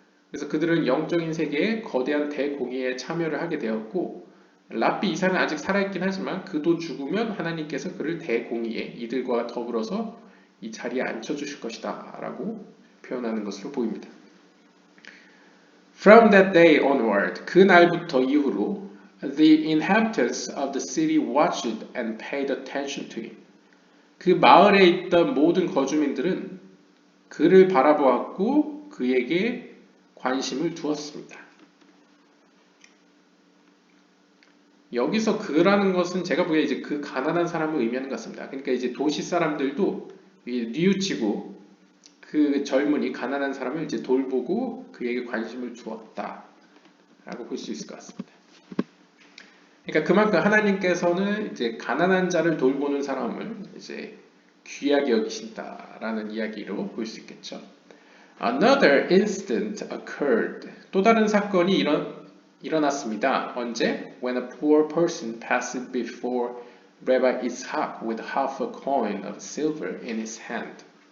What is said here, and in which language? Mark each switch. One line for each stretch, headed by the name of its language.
Korean: 그래서 그들은 영적인 세계에 거대한 대공예에 참여를 하게 되었고 랍비 이사는 아직 살아있긴 하지만 그도 죽으면 하나님께서 그를 대공의에 이들과 더불어서 이 자리에 앉혀주실 것이다 라고 표현하는 것으로 보입니다.
English: From that day onward,
Korean: 그 날부터 이후로
English: the inhabitants of the city watched and paid attention to him.
Korean: 그 마을에 있던 모든 거주민들은 그를 바라보았고 그에게 관심을 두었습니다. 여기서 그라는 것은 제가 보기에 이제 그 가난한 사람을 의미하는 것 같습니다. 그러니까 이제 도시 사람들도 뉘우치고 그 젊은이 가난한 사람을 이제 돌보고 그에게 관심을 주었다라고 볼 수 있을 것 같습니다. 그러니까 그만큼 하나님께서는 이제 가난한 자를 돌보는 사람을 이제 귀하게 여기신다라는 이야기로 볼 수 있겠죠.
English: Another incident occurred.
Korean: 또 다른 사건이 일어났습니다. 언제?
English: When a poor person passed before Rabbi Ishaq with half a coin of silver in his hand.